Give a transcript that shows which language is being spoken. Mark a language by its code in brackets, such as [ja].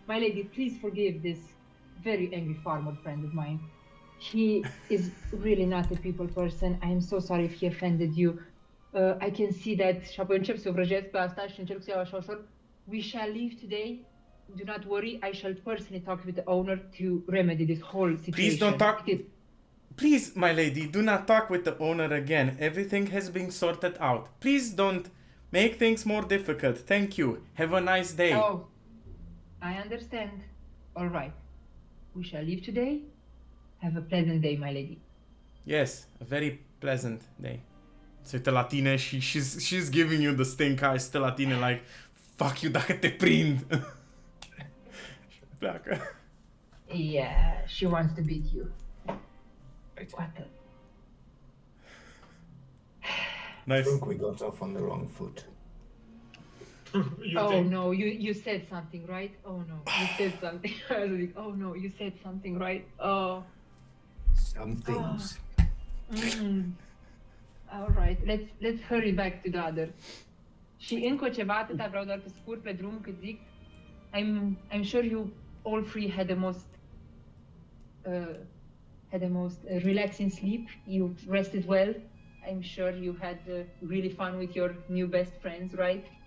[en] My lady, please forgive this very angry farmer friend of mine. He is really not a people person. I am so sorry if he offended you. I can see that. [ro] Și apoi încep să o vrăjesc pe asta și încerc să iau așa ușor. [en] We shall leave today. Do not worry. I shall personally talk with the owner to remedy this whole situation. Please don't talk. Please, my lady, do not talk with the owner again. Everything has been sorted out. Please don't make things more difficult. Thank you. Have a nice day. Oh, I understand. All right. We shall leave today. Have a pleasant day, my lady. Yes, a very pleasant day. [ro] Se uită la tine și [en] she's giving you the stink eye, [ro] stă la tine [en] like, fuck you [ro] dacă te prind. Și pleacă. [en] Yeah, she wants to beat you. What the... I Nice. think we got off on the wrong foot. You Oh think? no, you said something, right? Oh no, you said something. I was like, oh no, you said something, right? Oh. Some things. All right, let's hurry back to the others. [ro] Și încă ceva, atâta vreau doar pe scurt, pe drum, cât zic. [en] I'm sure you all three had the most relaxing sleep. You rested well. I'm sure you had really fun with your new best friends, right?